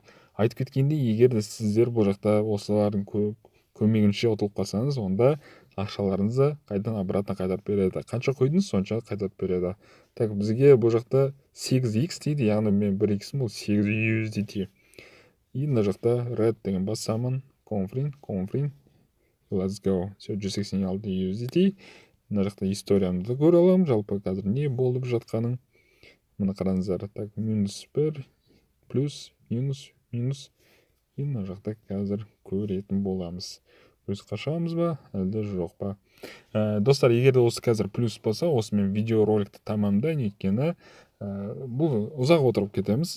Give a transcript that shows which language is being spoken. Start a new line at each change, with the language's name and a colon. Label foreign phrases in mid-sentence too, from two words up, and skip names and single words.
Kazakh: Айтып кеткендей, егер де сіздер бұл жақта осылардың көмегінше ұтылып қалсаңыз, онда ақшаларыңызды қайдан обратно қайтарып береді. Қанша қойдыңыз, сонша қайтарып береді. Так, бізге бұл жақта 8x дейді, яғни мен 1x бұл 8 USDT. И мына жақта red деген басамын,
English: confirm, let's go.
Kazakh: Все, 186 USDT. Мына жақта историямды да көре аламын, жалпы қазір не болып жатқанын. Мына қараңыздар. Так, -1, плюс, минус. И мына жақта қазір көретін боламыз. Плюс қашамыз ба, әлде жоқ па? Достар, егер де осы қазір плюс болса, осы мен видеороликті тамамдайын, өйткені бұл ұзақ отырып кетеміз.